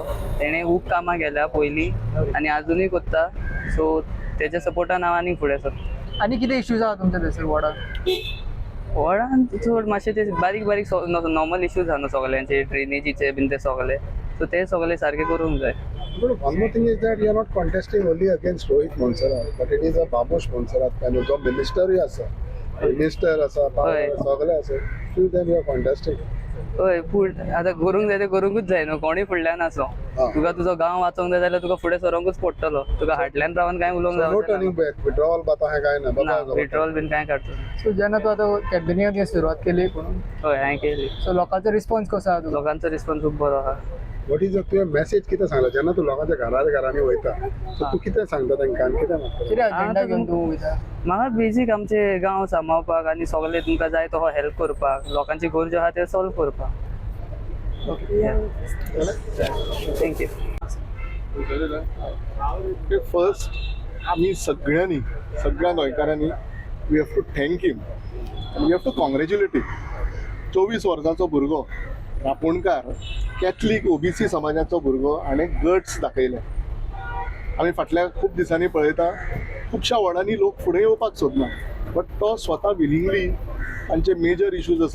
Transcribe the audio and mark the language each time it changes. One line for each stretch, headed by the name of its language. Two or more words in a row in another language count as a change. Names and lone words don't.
Konkani: तेणें खूब कामां केल्या पयलीं आनी आजुनूय करता. सो तेज्या सपोर्टान हांव आनीक फुडें सरता. आनी कितें इश्यूज आहा तुमच्या थंयसर वॉर्डान? वॉर्डान चड मातशे ते बारीक बारीक
English: normal issues
Konkani: आहा न्हू सगल्यांचे, ड्रेनेजीचे बीन ते सगळे. सो ते सगळे सारके करूंक जाय.
English: But one more thing is that you are not contesting only against Rohit Monserrat, but it is a Babush Monserrat kind of job.
Konkani: Minister asa, सगळे आसा.
English: Still then you are contesting.
Konkani: हय, पूण आतां करूंक जाय तें करूंकूच जाय न्हू. कोणूय फुडल्यान आसो, तुका तुजो गांव वाचोंक जाय जाल्यार तुका फुडें सरोंकूच पडटलो. तुका फाटल्यान रावन कांय उलोवंक
English: No
Konkani: जाय
English: turning back, withdrawal
Konkani: बाता है काय ना. पेट्रोल बीन कांय काडचो. सो जेन्ना तूं आतां कॅबिनेट सुरवात केली म्हणून, हय, हांवें केली. सो लोकांचो रिस्पॉन्स कसो आहा तुका? लोकांचो रिस्पॉन्स खूब बरो आहा.
English: What is
Konkani: तुवें मॅसेज कितें सांगला जेन्ना तूं लोकांच्या घरांनी वयता, सो तूं कितें सांगता तांकां आनी कितें म्हणटा? कितें अजेंडा घेवन तूं वयता? म्हाका बेजीक आमचे गांव सांबाळपाक आनी सगळे तुमकां जाय तो हेल्प करपाक, लोकांची गरजो आहा त्यो सॉल्व करपाक.
English: थँक्यू.
Konkani: फर्स्ट आमी सगळ्या गोंयकारांनी
English: we have to thank him, we have to congratulate him.
Konkani: 24 वर्सांचो भुरगो, रापणकार, कॅथलीक ओबीसी समाजाचो भुरगो आनी गट्स दाखयले. आमी फाटल्या खूब दिसांनी पळयता खुबश्या वॉर्डांनी लोक फुडें येवपाक सोदना, बट तो स्वता विलिंगली तांचे
English: major issues
Konkani: आसा.